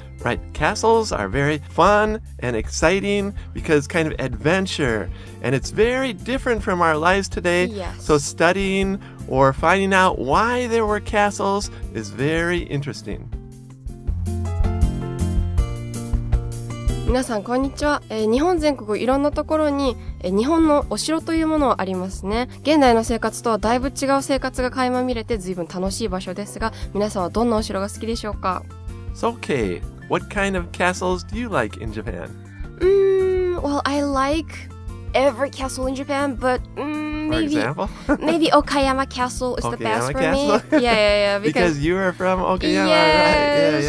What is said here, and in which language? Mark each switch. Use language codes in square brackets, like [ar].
[en] Right, castles are very fun and exciting because kind of adventure. And it's very different from our lives today. Yes. So studying or finding out why there were castles is very interesting. [ja] 皆さんこんにちは。日本全国いろんなところに、日本のお城というものはありますね。現代の生活とはだいぶ違う生活が垣間見れて随分楽しい場所ですが、皆さんはどんなお城が好きでしょうか？ [en] So, Kay, what kind of castles do you like in Japan? Well, I like every castle in Japan, but maybe Okayama Castle is the best for me. Yeah. Because you are from Okayama, yes.